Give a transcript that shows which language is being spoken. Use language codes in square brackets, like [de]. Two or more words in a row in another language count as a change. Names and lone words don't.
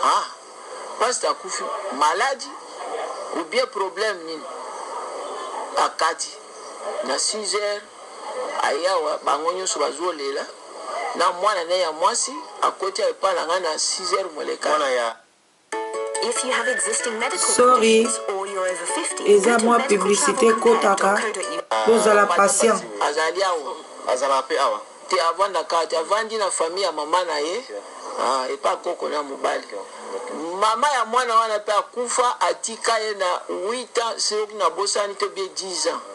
[ln] Ah, pasteur kufi, [fr] maladie. ou bien problème [ln] nini akati na 6 heures ayawa bango nyonso bazolela na mwana ne ya mwasi akoti epa na nga na 6 heures moleka mwana ya [en] If you have existing medical Sorry. conditions or you're over 50, [ln] Eza [en] go to [ln] mwa publicité kotaka [en] medicaltravelcompare.co.uk. [ln] bozala patient. azali awa azala pe awa te avandaka te avandi na famille ya mama na ye epa koko na mobali mama ya mwana wana mpe akufa atika ye na 8 ans soki na bosani to bie 10 ans